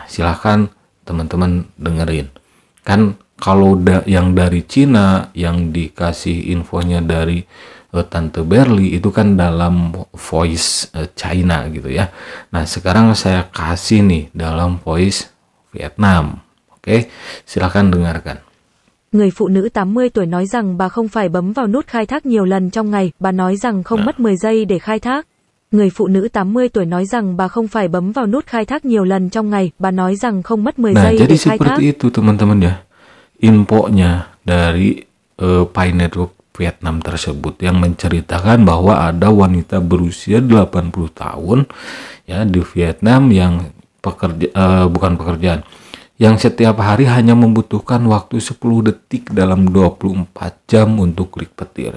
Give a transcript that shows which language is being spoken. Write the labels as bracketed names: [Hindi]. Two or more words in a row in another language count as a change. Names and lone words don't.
[Indonesian] Silahkan teman-teman dengerin. Kan kalau yang dari Cina, yang dikasih infonya dari Tante Berli, itu kan dalam voice China gitu ya. Nah, sekarang saya kasih nih dalam voice Vietnam. Oke, silahkan dengarkan. [Vietnamese] Người phụ nữ 80 tuổi nói rằng bà không phải bấm vào nút khai thác nhiều lần trong ngày, bà nói rằng không mất 10 giây để khai thác. Người phụ nữ 80 tuổi nói rằng bà không phải bấm vào nút khai thác nhiều lần trong ngày, bà nói rằng không mất 10 giây [Indonesian] jadi [Vietnamese] để khai thác. [Indonesian] seperti itu, teman-teman ya. Infonya dari Pi Network Vietnam tersebut yang menceritakan bahwa ada wanita berusia 80 tahun ya di Vietnam yang bukan pekerjaan, yang setiap hari hanya membutuhkan waktu 10 detik dalam 24 jam untuk klik petir.